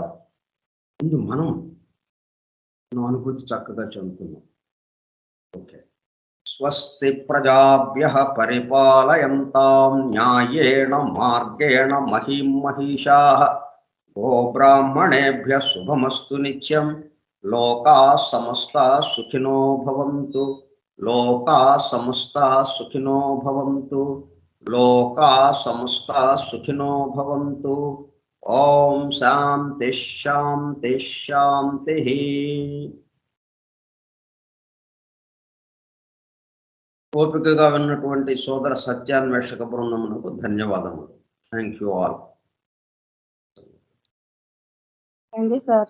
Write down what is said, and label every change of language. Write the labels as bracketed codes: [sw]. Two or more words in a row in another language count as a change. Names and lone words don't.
[te] ముందు మనం అనుభూతి చక్కగా చెందుతున్నాం. ఓకే. [sa] स्वस्ति प्रजाभ्यः परिपालयन्तां न्यायेण मार्गेण महिं महिषाः गोब्राह्मणेभ्यः शुभमस्तु नित्यं. लोकाः समस्ताः सुखिनो भवन्तु. लोकाः समस्ताः सुखिनो भवन्तु. लोकाः समस्ताः सुखिनो भवन्तु. ॐ शान्ति शान्ति शान्ति. [te] ఓపికగా విన్నటువంటి సోదర సత్యాన్వేషక బృందమునకు ధన్యవాదములు. [en] thank you all. సార్.